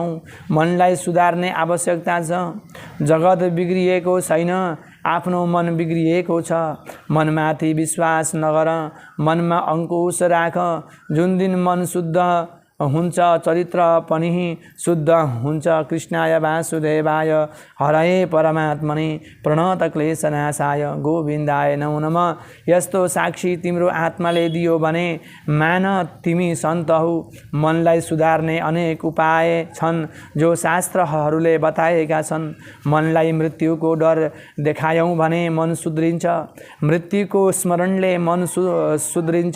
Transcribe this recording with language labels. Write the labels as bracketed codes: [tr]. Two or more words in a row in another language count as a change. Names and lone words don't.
[ne] मनलाई सुधार्ने आवश्यकता छ। जगत बिग्रिएको छैन, आफ्नो मन बिग्रिएको छ। मनमाथि विश्वास नगर, मनमा अंकुश राख। जुन दिन मन शुद्ध हुन्छ चरित्र पनि शुद्ध हुन्छ। [sa] कृष्णाय वासुदेवाय हरये परमात्मने प्रणत क्लेशनाशाय गोविन्दाय नमो नमः। [ne] यस्तो साक्षी तिम्रो आत्माले दियो भने मान तिमी सन्त हौ। मनलाई सुधार्ने अनेक उपाय छन् जो शास्त्रहरूले बताएका छन्। मनलाई मृत्युको डर देखायौँ भने मन सुध्रिन्छ। मृत्युको स्मरणले मन सुध्रिन्छ।